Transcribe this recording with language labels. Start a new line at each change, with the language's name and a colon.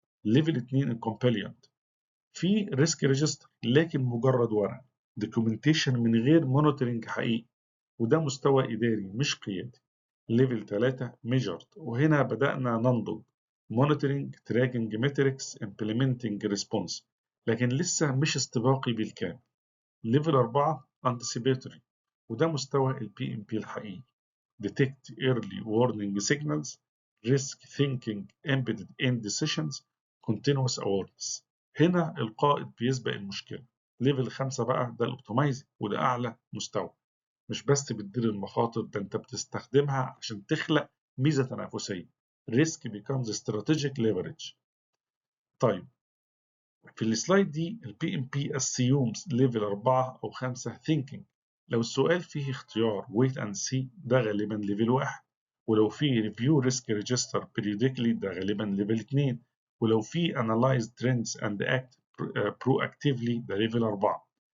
Arabic: ليفل 2 الكومبليانت، في ريسك ريجستر لكن مجرد ورق، دوكيومنتيشن من غير مونيتورنج حقيقي، وده مستوى إداري مش قيادي. ليفل 3 ميجرد، وهنا بدأنا ننضج، مونيتورنج، تراكنج ميتريكس، امبلمنتنج ريسبونس، لكن لسه مش استباقي بالكامل.
English: ليفل 4 anticipatory،
Arabic: وده مستوى البي ام بي الحقيقي،
English: detect early warning signals، risk thinking embedded in decisions، continuous awareness.
Arabic: هنا القائد بيسبق المشكلة. ليفل 5 بقى ده الاوبتمايزنج، وده أعلى مستوى، مش بس بتدير المخاطر، ده أنت بتستخدمها عشان تخلق ميزة تنافسية.
English: risk becomes strategic leverage.
Arabic: طيب في السلايد دي البي ام بي assumes ليفل 4 أو 5 thinking. لو السؤال فيه اختيار
English: wait and see
Arabic: ده غالبا ليفل 1، ولو فيه
English: review risk register periodically
Arabic: ده غالبا ليفل 2، ولو فيه
English: analyze trends and act proactively
Arabic: ده ليفل 4.